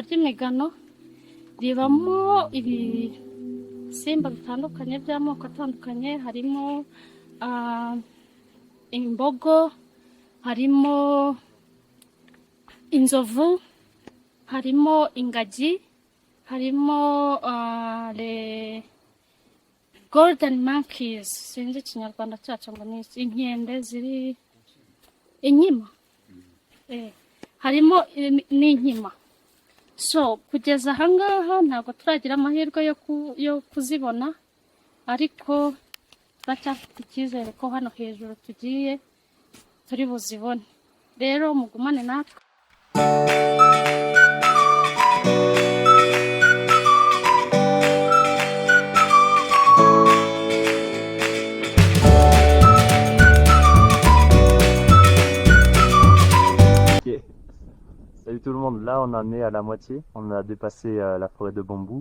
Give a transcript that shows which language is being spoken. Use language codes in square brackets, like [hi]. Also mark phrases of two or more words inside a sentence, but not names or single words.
[rw] ry'imigano ribamo ibisimba bitandukanye by'amoko atandukanye, harimo imbogo, harimo inzovu, harimo ingagi, harimo le [en] golden monkeys, [rw] sinzi ikinyarwanda cyacu ngo ni inkende ziri inkima, harimo n'inkima. So kugeza ahangaha ntabwo turagira amahirwe yo kuzibona, ariko turacyafite icyizere ko hano hejuru tugiye turi buzibone. Rero mugumane natwe. Ok. [fr] Salut tout le monde, là on en est à la moitié, on a dépassé la forêt de bambou.